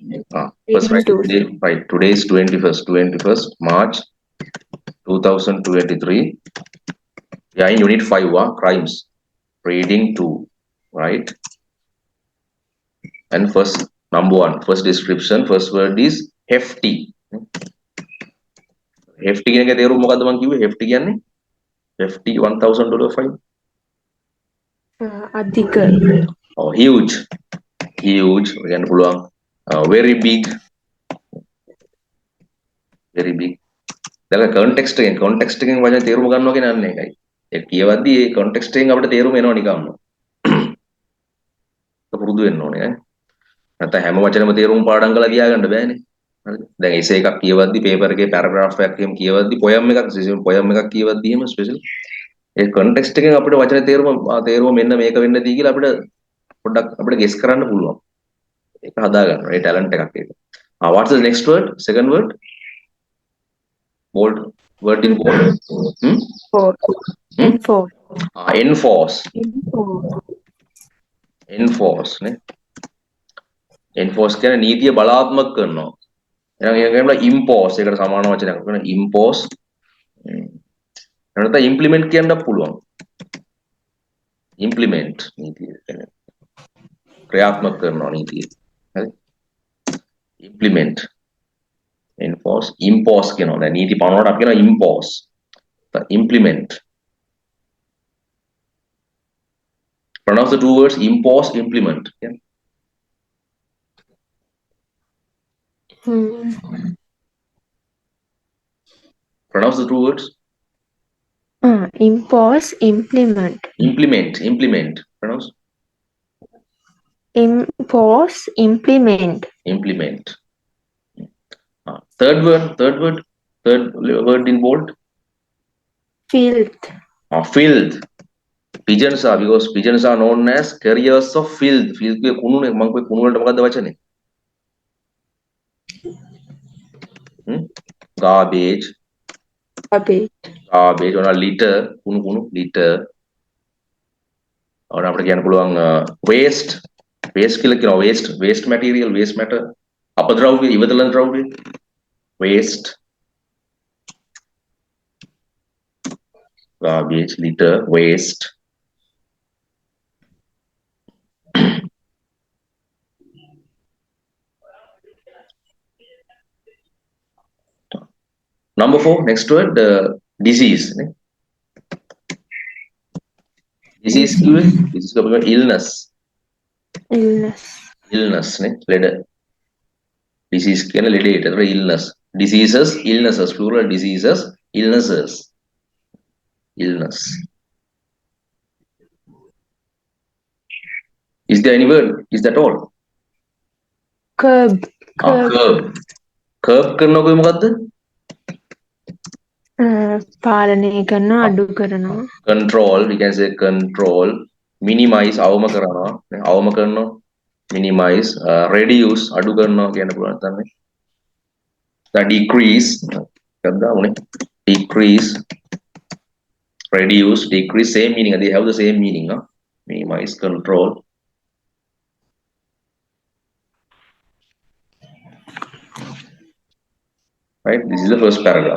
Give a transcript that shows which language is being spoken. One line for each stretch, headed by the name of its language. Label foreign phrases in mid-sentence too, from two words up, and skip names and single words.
English: First write the date. Right. Today is 21st March 2023. Yeah, in unit 5, crimes. Reading 2. Right. And first number 1, first description, first word is hefty.
Sinhala: Hefty කියන එකේ තේරුම මොකද්ද මම කිව්වේ?
English: hefty කියන්නේ hefty $1,000 fine.
Sinhala: අධික.
English: Oh, huge කියන්න පුළුවන්. Very big.
Sinhala: දැන් context එකෙන් වචන තේරුම ගන්නවා කියන අන්න එකයි. ඒ කියවද්දි ඒ context එකෙන් අපිට තේරුම එනවා නිකම්ම. පුරුදු වෙන්න ඕනේ ඈ. නැත්නම් හැම වචනෙම තේරුම් පාඩම් කරලා තියාගන්න බෑනේ. හරිද? දැන් essay එකක් කියවද්දි paper එකේ paragraph එකක් එහෙම කියවද්දි poem එකක් කියවද්දි එහෙම special ඒ context එකෙන් අපිට වචන තේරුම මෙන්න මේක වෙන්න දී කියලා අපිට පොඩ්ඩක් අපිට guess කරන්න පුළුවන්. ඒක හදා ගන්න. ඒ talent එකක් ඒක.
English: What's the next word? Second word? Bold. Word in bold. Enforce නේ.
Sinhala: enforce කියන්නේ නීතිය බලාත්මක කරනවා. එහෙනම් ඒක කියනවා impose. ඒකට සමාන වචනයක් කරනවා impose. නැත්නම් implement කියන්නත් පුළුවන්. implement නීතිය කියන්නේ ක්‍රියාත්මක කරනවා නීතිය. හරි.
English: implement enforce impose කියනවා.
Sinhala: දැන් නීති පනවනකොට අපි කියනවා
English: impose. implement. Pronounce the two words impose, implement. Yeah. Pronounce the two words. Impose, implement. Implement. Pronounce. Impose, implement. Implement. Third word in bold. Filth. Filth. Pigeons are, because pigeons are known as carriers of filth.
Sinhala: Filth ke kunu ne mang kunu වලට මොකද්ද වචනේ?
English: Garbage. Or litter. Kunu litter.
Sinhala: Or අපිට කියන්න පුළුවන් waste.
English: Waste
Sinhala: කියලා කියනවා
English: waste material, waste matter.
Sinhala: අපද්‍රව්‍ය, ඉවතලන ද්‍රව්‍ය.
English: Waste. Garbage, litter, waste. Number 4, next word, disease. Disease is illness. Illness, leader. Disease
Sinhala: කියන ලෙඩේට
English: illness. Diseases, illnesses, plural diseases, illnesses. Illness. Is there any word? Is that all? Curb.
Sinhala: Curb කරනවා මොකද්ද? පාලනය කරනවා, අඩු කරනවා.
English: Control, we can say control. Minimize,
Sinhala: අවම කරනවා.
English: Minimize, reduce,
Sinhala: අඩු කරනවා කියන්න පුළුවන් තමයි.
English: Decrease, decrease, reduce, decrease, same meaning. They have the same meaning. Minimize, control. Right, this is the first paragraph.